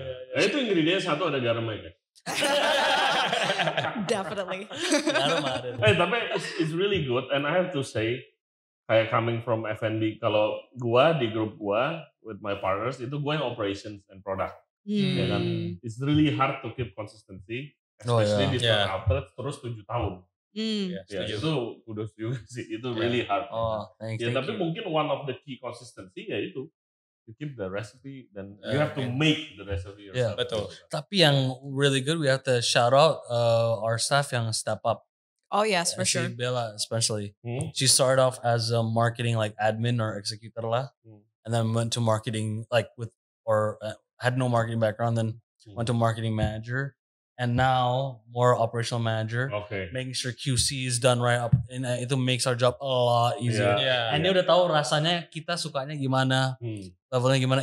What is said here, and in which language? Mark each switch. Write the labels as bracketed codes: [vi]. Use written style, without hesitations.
[id] Nah, itu ingredients satu ada garamnya. [en] Definitely. [id] Tapi [en] it's really good and I have to say [id] kayak [en] coming from F&B, [id] kalau gua di grup gua [en] with my partners [id] itu gua yang [en] operations and product. [id] Ya kan? [en] It's really hard to keep consistency, especially [id] di startup terus 7 tahun. Itu kudos juga sih, itu [en] really hard. [id] Tapi mungkin [en] one of the key consistency [id] ya itu [en] to keep the recipe [id] dan [en] you have to make the recipe yourself. [id] Betul. Tapi yang [en] really good, we have to shout out our staff [id] yang [en] step up. Oh yes, for sure. Bella especially. She started off as a marketing like admin or executor lah, and then went to marketing like had no marketing background, then went to marketing manager. And now more operational manager, making sure QC is done right up, and [id] itu [en] makes our job a lot easier. [id] And dia udah tahu rasanya kita sukanya gimana, levelnya gimana.